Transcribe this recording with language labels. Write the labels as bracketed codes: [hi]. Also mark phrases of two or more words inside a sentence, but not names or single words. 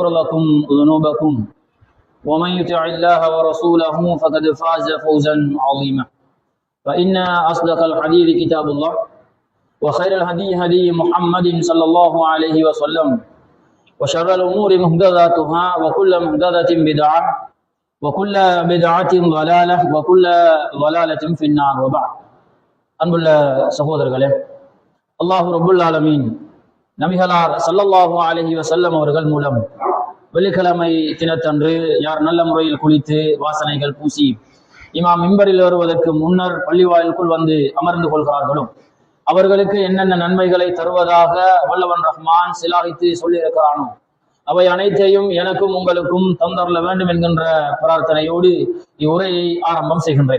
[ar] لكم ذنوبكم ومن يطع الله ورسوله فقد فاز فوزا عظيما فإن أصدق الحديث كتاب الله وخير الهدي هدي محمد صلى الله عليه وسلم وشر الأمور محدثاتها وكل محدثة بدعة وكل بدعة ضلالة وكل ضلالة في النار وبعد [ta] அன்புள்ள சகோதரர்களே, [ar] الله رب العالمين [ta] நபிகளார் [ar] صلى الله عليه وسلم [ta] அவர்கள் மூலம் வெள்ளிக்கிழமை தினத்தன்று யார் நல்ல முறையில் குளித்து வாசனைகள் பூசி இமாம் மிம்பரில் வருவதற்கு முன்னர் பள்ளிவாயிலுக்குள் வந்து அமர்ந்து கொள்கிறார்களோ அவர்களுக்கு என்னென்ன நன்மைகளை தருவதாக வல்லவன் ரஹ்மான் சிலாகித்து சொல்லியிருக்கிறானோ அவை அனைத்தையும் எனக்கும் உங்களுக்கும் தந்தரல வேண்டும் என்கின்ற பிரார்த்தனையோடு இவ்வுரையை ஆரம்பம் செய்கின்றேன்.